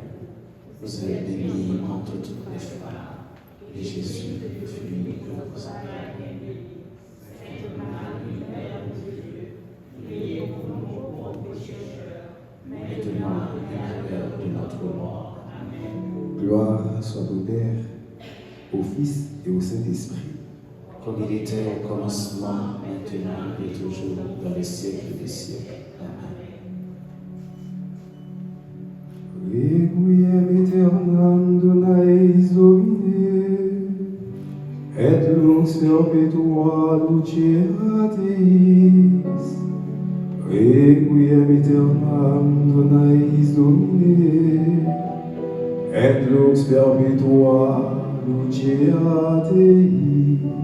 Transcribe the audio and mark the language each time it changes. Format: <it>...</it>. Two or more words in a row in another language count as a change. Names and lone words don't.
<fr>Vous êtes bénie entre toutes les femmes, et Jésus, le fruit de vos entrailles, Sainte Marie, Mère de Dieu, priez pour nous pauvres pécheurs, maintenant et à l'heure de notre mort. Amen. Gloire soit au Père, au Fils et au Saint-Esprit. Comme il était au commencement, maintenant et toujours, dans les siècles des siècles. Amen.</fr> <la>Requiem aeternam donaeis Domine, et lux perpetua luceat eis. Requiem aeternam donaeis Domine, et lux perpetua luceat eis.</la>